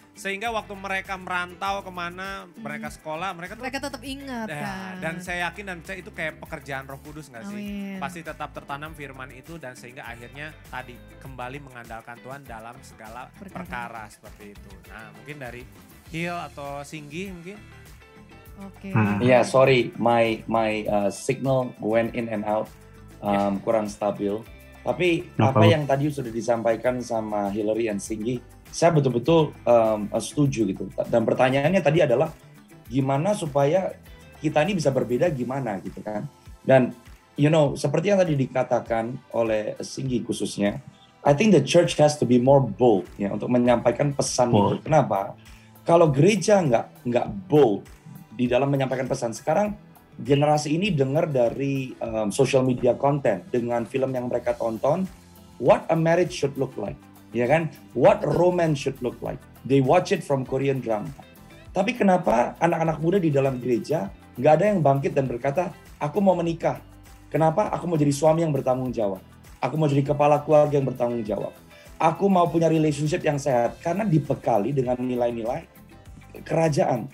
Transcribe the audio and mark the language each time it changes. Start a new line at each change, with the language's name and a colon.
Indonesian: Sehingga waktu mereka merantau kemana mereka sekolah mereka tetap ingat kan. Dan saya yakin dan percaya itu kayak pekerjaan Roh Kudus nggak sih? Amin. Pasti tetap tertanam firman itu dan sehingga akhirnya tadi kembali mengandalkan Tuhan dalam segala perkara seperti itu. Nah, mungkin dari Hill atau Singgi mungkin. Oke.
English: Yeah, sorry, my signal went in and out,
Indonesian: kurang stabil. Tapi apa yang tadi sudah disampaikan sama Hillary and Singgi, saya betul-betul setuju gitu. Dan pertanyaannya tadi adalah gimana supaya kita ini bisa berbeda gimana gitu kan? Dan seperti yang tadi dikatakan oleh Singgi khususnya,
English: I think the church has to be more bold
Indonesian: ya untuk menyampaikan pesan itu. Kenapa? Kalau gereja nggak bold di dalam menyampaikan pesan, sekarang generasi ini dengar dari social media content dengan film yang mereka tonton,
English: what a marriage should look like,
Indonesian: ya kan?
English: What romance should look like. They watch it from Korean drama.
Indonesian: Tapi kenapa anak-anak muda di dalam gereja nggak ada yang bangkit dan berkata, aku mau menikah. Kenapa? Aku mau jadi suami yang bertanggung jawab. Aku mau jadi kepala keluarga yang bertanggung jawab. Aku mau punya relationship yang sehat karena dibekali dengan nilai-nilai kerajaan.